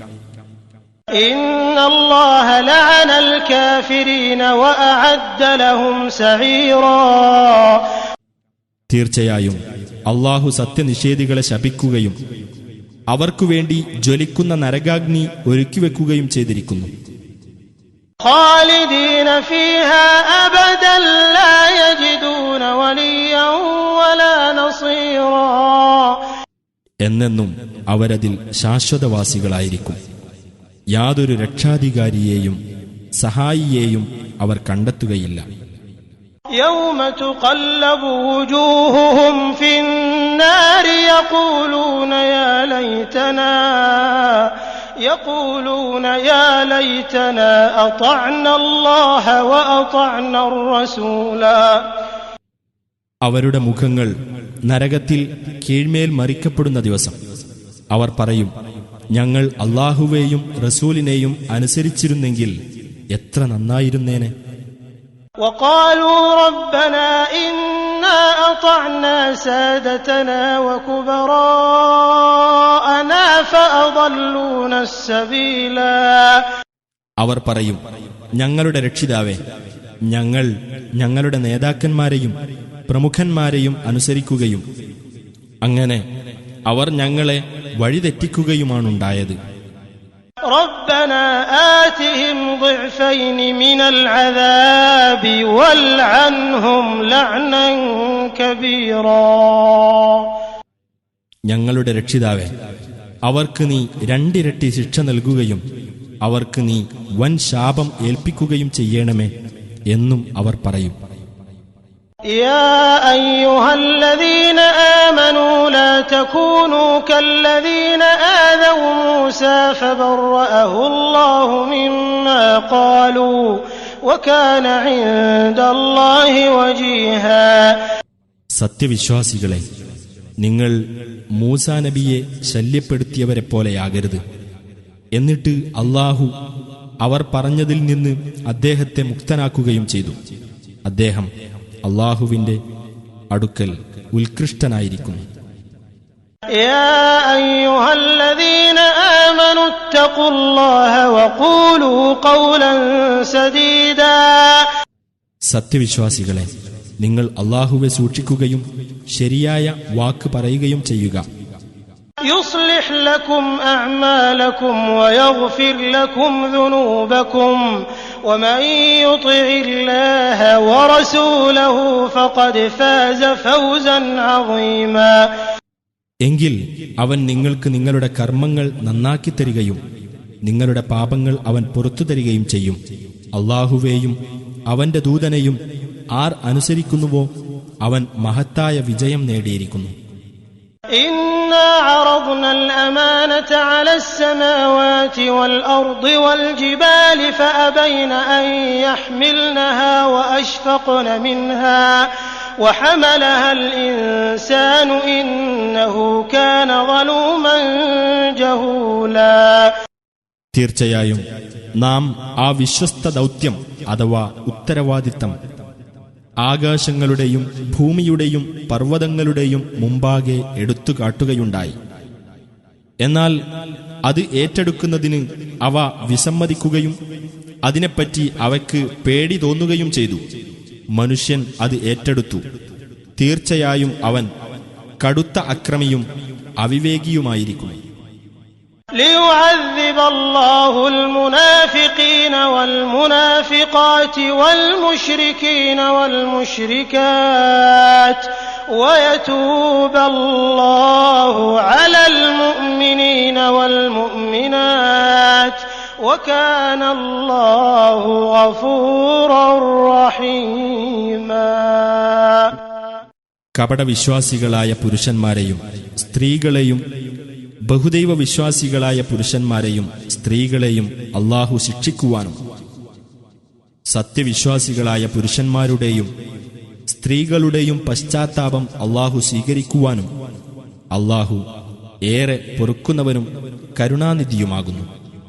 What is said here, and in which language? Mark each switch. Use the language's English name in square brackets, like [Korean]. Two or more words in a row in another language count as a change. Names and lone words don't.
[Arabic] إن الله لعن الكافرين وأعد لهم سعيرا. [Malayalam] തീർച്ചയായും അല്ലാഹു സത്യനിഷേധികളെ ശപിക്കുകയും അവർക്കുവേണ്ടി ജ്വലിക്കുന്ന നരകാഗ്നി ഒരുക്കിവെക്കുകയും ചെയ്തിരിക്കുന്നു. [Arabic] خالدين فيها أبدا لا يجدون وليا ولا نصيرا. [Malayalam] എന്നെന്നും അവരതിൽ ശാശ്വതവാസികളായിരിക്കും. യാതൊരു രക്ഷാധികാരിയെയും സഹായിയെയും അവർ കണ്ടെത്തുകയില്ല. [Arabic] يوم تقلب وجوههم في النار يقولون يا ليتنا أطعنا الله وأطعنا الرسولا. [Malayalam] അവരുടെ മുഖങ്ങൾ നരകത്തിൽ കീഴ്മേൽ മറിക്കപ്പെടുന്ന ദിവസം അവർ പറയും, ഞങ്ങൾ അല്ലാഹുവേയും റസൂലിനെയും അനുസരിച്ചിരുന്നെങ്കിൽ എത്ര നന്നായിരുന്നേനെ. [Arabic] وقالوا ربنا إنا أطعنا سادتنا وكبراءنا فأضلونا السبيلا. [Malayalam] അവർ പറയും, ഞങ്ങളുടെ രക്ഷിതാവേ, ഞങ്ങൾ ഞങ്ങളുടെ നേതാക്കന്മാരെയും പ്രമുഖന്മാരെയും അനുസരിക്കുകയും അങ്ങനെ അവർ ഞങ്ങളെ വഴിതെറ്റിക്കുകയുമാണുണ്ടായത്. [Arabic] ربنا آتهم ضعفين من العذاب والعنهم لعنا كبيرا. [Malayalam] ഞങ്ങളുടെ രക്ഷിതാവേ, അവർക്ക് നീ രണ്ടിരട്ടി ശിക്ഷ നൽകുകയും അവർക്ക് നീ വൻ ശാപം ഏൽപ്പിക്കുകയും ചെയ്യണമേ എന്നും അവർ പറയും. [Arabic] يا أيها الذين آمنوا لا تكونوا كالذين آذوا موسى فبرأه الله مما قالوا وكان عند الله وجيها. [Malayalam] സത്യവിശ്വാസികളെ, നിങ്ങൾ മൂസാ നബിയെ ശല്യപ്പെടുത്തിയവരെപ്പോലെയാകരുത്. എന്നിട്ട് അല്ലാഹു അവർ പറഞ്ഞതിൽ നിന്ന് അദ്ദേഹത്തെ മുക്തനാക്കുകയും ചെയ്തു. അദ്ദേഹം അല്ലാഹുവിന്റെ അടുക്കൽ ഉത്കൃഷ്ടനായിരിക്കുന്നു. [Arabic] يا أيها الذين آمنوا اتقوا الله وقولوا قولا سديدا. [Malayalam] സത്യവിശ്വാസികളെ, നിങ്ങൾ അല്ലാഹുവെ സൂക്ഷിക്കുകയും ശരിയായ വാക്ക് പറയുകയും ചെയ്യുക. [Arabic] يصلح لكم أعمالكم ويغفر لكم ذنوبكم ومن يطع الله ورسوله فقد فاز فوزا عظيما. [Malayalam] എങ്കിൽ അവൻ നിങ്ങൾക്ക് നിങ്ങളുടെ കർമ്മങ്ങൾ നന്നാക്കി തരികയും നിങ്ങളുടെ പാപങ്ങൾ അവൻ പുറത്തു തരികയും ചെയ്യും. അല്ലാഹുവേയും അവന്റെ ദൂതനെയും ആർ അനുസരിക്കുന്നുവോ അവൻ മഹത്തായ വിജയം നേടിയിരിക്കുന്നു. [Arabic] إنا عرضنا الأمانة على السماوات والأرض والجبال فأبين أن يحملنها وأشفقن منها وحملها الإنسان إنه كان ظلوما جهولا. [Malayalam] തീർച്ചയായും നാം ആ വിശ്വസ്ത ദൗത്യം അഥവാ ഉത്തരവാദിത്തം ആകാശങ്ങളുടെയും ഭൂമിയുടെയും പർവ്വതങ്ങളുടെയും മുമ്പാകെ എടുത്തു കാട്ടുകയുണ്ടായി. എന്നാൽ അത് ഏറ്റെടുക്കുന്നതിന് അവ വിസമ്മതിക്കുകയും അതിനെപ്പറ്റി അവയ്ക്ക് പേടി തോന്നുകയും ചെയ്തു. മനുഷ്യൻ അത് ഏറ്റെടുത്തു. തീർച്ചയായും അവൻ കടുത്ത അക്രമിയും അവിവേകിയുമായിരിക്കും. [Arabic] ليعذب الله المنافقين والمنافقات والمشركين والمشركات ويتوب الله على المؤمنين والمؤمنات وكان الله غفورا رحيما. [Malayalam] കപടവിശ്വാസികളായ പുരുഷന്മാരെയും സ്ത്രീകളെയും ബഹുദൈവ വിശ്വാസികളായ പുരുഷന്മാരെയും സ്ത്രീകളെയും അല്ലാഹു ശിക്ഷിക്കുവാനും സത്യവിശ്വാസികളായ പുരുഷന്മാരുടെയും സ്ത്രീകളുടെയും പശ്ചാത്താപം അല്ലാഹു സ്വീകരിക്കുവാനും അല്ലാഹു ഏറെ പൊറുക്കുന്നവനും കരുണാനിധിയുമാകുന്നു.